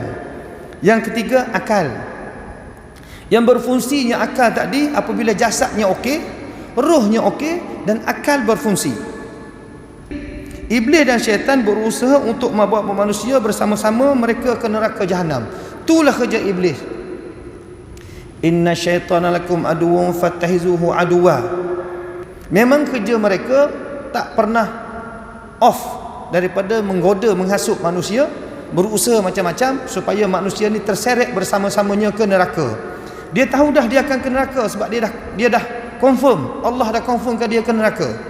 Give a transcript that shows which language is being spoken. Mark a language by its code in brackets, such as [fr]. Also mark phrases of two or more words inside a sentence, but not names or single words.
[ms] Yang ketiga, akal. Yang berfungsinya akal tadi apabila jasadnya okey, rohnya okey dan akal berfungsi. Iblis dan syaitan berusaha untuk membawa manusia bersama-sama mereka ke neraka jahanam. Itulah kerja iblis. [ar] إن الشيطان لكم عدو فاتخذوه عدوا. [ms] Memang kerja mereka tak pernah off daripada menggoda, menghasut manusia, berusaha macam-macam supaya manusia ni terseret bersama-samanya ke neraka. Dia tahu dah dia akan ke neraka sebab dia dah confirm, Allah dah confirmkan dia ke neraka.